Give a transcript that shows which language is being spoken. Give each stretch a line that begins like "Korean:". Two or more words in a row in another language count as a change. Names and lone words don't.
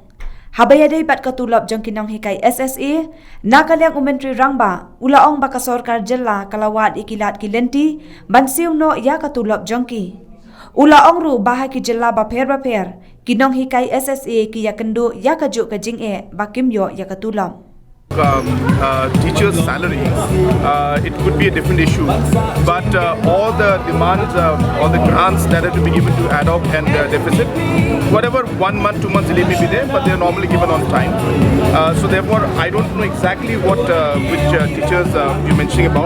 Khasi: Habaya day bat katulab jong ki Nonghikai SSE nakaliang umentri rangba ulaong baka sorkar Jylla kalawat ikilat ki lenti bansiung no ya katulab jongki. Ulaong ru bahay ki Jylla baper ki Nonghikai SSE ki Ïakynduh ya Kajuh ka Jingeh bakim yo ya katulab.
English: Teachers' salaries, it could be a different issue, but all the demands, all the grants that are to be given to Adhoc and deficit, whatever 1 month, 2 months delay may be there, but they are normally given on time. So therefore, I don't know exactly what which teachers you're mentioning about.